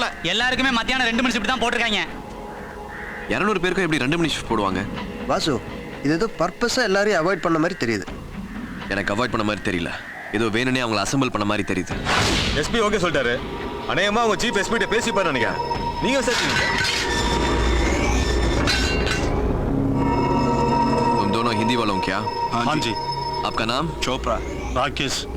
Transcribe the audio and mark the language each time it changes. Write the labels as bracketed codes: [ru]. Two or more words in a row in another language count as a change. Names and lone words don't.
[ta] எல்லாருக்குமே மத்தியானம் 2 மணி ஷிஃப்ட் தான் போட்டுருக்காங்க. 200 பேருக்கும் எப்படி 2 மணி ஷிஃப்ட் போடுவாங்க? வாசு, இது ஏதோ பர்பஸா எல்லாரையும் அவாய்ட் பண்ண மாதிரி தெரியுது. எனக்கு அவாய்ட் பண்ண மாதிரி தெரியல, ஏதோ வேணும்னே அவங்களை அசெம்பிள் பண்ண மாதிரி தெரியுது. எஸ்பி ஓகே சொல்லிட்டாரு. அநேகமா அவங்க சீஃப் எஸ்பி கிட்ட பேசி பாரு நினைக்கிறேன். நீங்க விசாரிச்சீங்க? [hi] तुम दोनों हिंदी वालों क्या? हाँ जी। आपका नाम? चोपड़ा। राकेश।